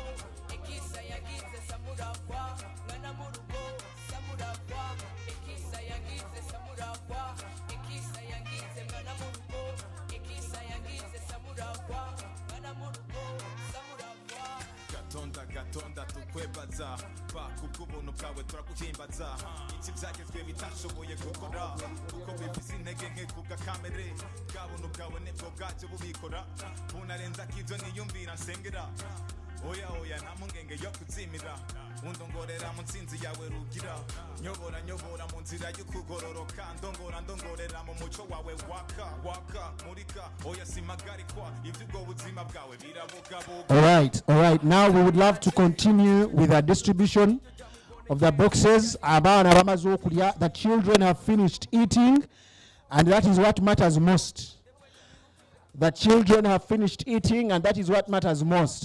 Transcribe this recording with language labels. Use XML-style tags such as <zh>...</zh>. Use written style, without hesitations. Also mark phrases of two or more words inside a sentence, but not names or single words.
<rn>ekisa yangize samura kwa, mwana murugo, samura kwa, ekisa yangize samura kwa, ekisa yangize mwana murugo, ekisa yangize samura kwa, mwana murugo, samura kwa.</rn> <lg>Gatonda tukwebaza</lg> <rn>bakubw'ubuntu bwawe turaguhimbaza iki byagezwe bitashoboye gukora kuko bifise intege nke kubwa kamere bwa buntu bwawe nibwo bwacyo bubikora bunarenza k'ibyo niyumvira nsengera oya nta mpungenge yo kuzimira undongorera mu nsinzi yawe rugira nyobora mu nzira y'ukugororoka ndongorera mu muco wawe waka murika oya simagarikwa iby'ubwo buzima bwawe birabugabuga.</rn> <en>All right. Now we would love to continue with the distribution of the boxes. The children have finished eating, and that is what matters most. The children have finished eating, and that is what matters most.</en>